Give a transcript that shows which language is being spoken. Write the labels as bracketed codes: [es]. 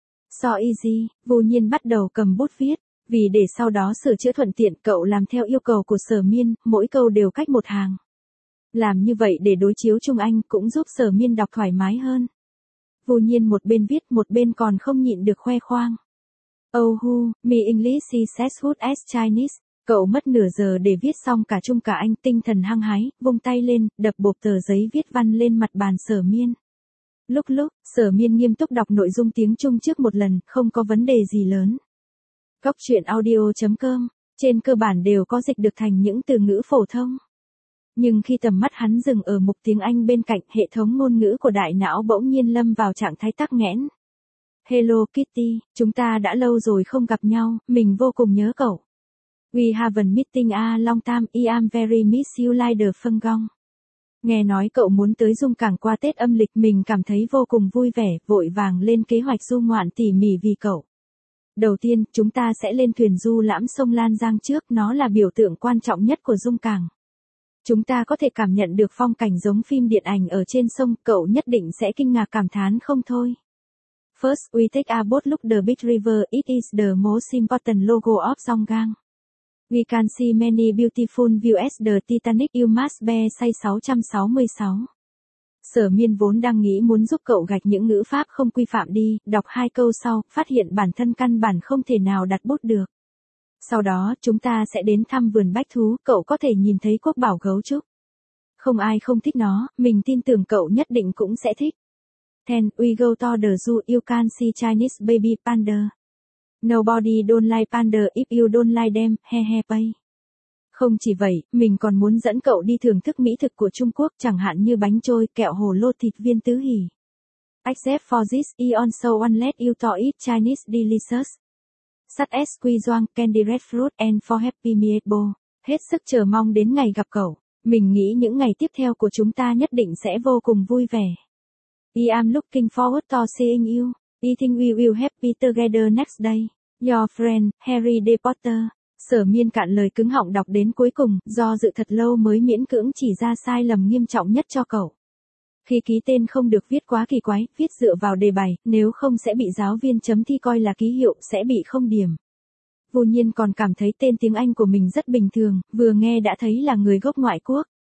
[en] So easy, [vi] Vô Nhiên bắt đầu cầm bút viết. Vì để sau đó sửa chữa thuận tiện, cậu làm theo yêu cầu của Sở Miên, mỗi câu đều cách một hàng. Làm như vậy để đối chiếu Trung Anh cũng giúp Sở Miên đọc thoải mái hơn. Vô Nhiên một bên viết một bên còn không nhịn được khoe khoang. [en] Oh, my English is as good as Chinese. [vi] Cậu mất nửa giờ để viết xong cả Trung cả Anh, tinh thần hăng hái, vung tay lên, đập bộp tờ giấy viết văn lên mặt bàn Sở Miên. Lúc, Sở Miên nghiêm túc đọc nội dung tiếng Trung trước một lần, không có vấn đề gì lớn. Góc truyện audio.com, trên cơ bản đều có dịch được thành những từ ngữ phổ thông. Nhưng khi tầm mắt hắn dừng ở mục tiếng Anh bên cạnh, hệ thống ngôn ngữ của đại não bỗng nhiên lâm vào trạng thái tắc nghẽn. Hello Kitty, chúng ta đã lâu rồi không gặp nhau, mình vô cùng nhớ cậu. [en] We haven't meeting a long time, I am very miss you like the phân gong. [vi] Nghe nói cậu muốn tới Dung Cảng qua Tết âm lịch, mình cảm thấy vô cùng vui vẻ, vội vàng lên kế hoạch du ngoạn tỉ mỉ vì cậu. Đầu tiên, chúng ta sẽ lên thuyền du lãm sông Lan Giang trước, nó là biểu tượng quan trọng nhất của Dung Cảng. Chúng ta có thể cảm nhận được phong cảnh giống phim điện ảnh ở trên sông, cậu nhất định sẽ kinh ngạc cảm thán không thôi. [en] First, we take a boat look the big river, it is the most important logo of Songgang. We can see many beautiful views, the Titanic, you must be say 666. [vi] Sở Miên vốn đang nghĩ muốn giúp cậu gạch những ngữ pháp không quy phạm đi, đọc 2 câu sau, phát hiện bản thân căn bản không thể nào đặt bút được. Sau đó, chúng ta sẽ đến thăm vườn bách thú, cậu có thể nhìn thấy quốc bảo gấu trúc. Không ai không thích nó, mình tin tưởng cậu nhất định cũng sẽ thích. [en] Then, we go to the zoo, you can see Chinese baby panda. Nobody don't like panda if you don't like them, he pay. [vi] Không chỉ vậy, mình còn muốn dẫn cậu đi thưởng thức mỹ thực của Trung Quốc, chẳng hạn như bánh trôi, kẹo hồ lô, thịt viên tứ hỉ. [en] Except for this, I also want let you to eat Chinese delicious. Such as quy doang, candy red fruit and for happy meatball. [vi] Hết sức chờ mong đến ngày gặp cậu. Mình nghĩ những ngày tiếp theo của chúng ta nhất định sẽ vô cùng vui vẻ. [en] I am looking forward to seeing you. I think we will happy together next day. Your friend, Harry D. Potter. [vi] Sở Miên cạn lời cứng họng đọc đến cuối cùng, do dự thật lâu mới miễn cưỡng chỉ ra sai lầm nghiêm trọng nhất cho cậu. Khi ký tên không được viết quá kỳ quái, viết dựa vào đề bài, nếu không sẽ bị giáo viên chấm thi coi là ký hiệu, sẽ bị không điểm. Vô Nhiên còn cảm thấy tên tiếng Anh của mình rất bình thường, vừa nghe đã thấy là người gốc ngoại quốc.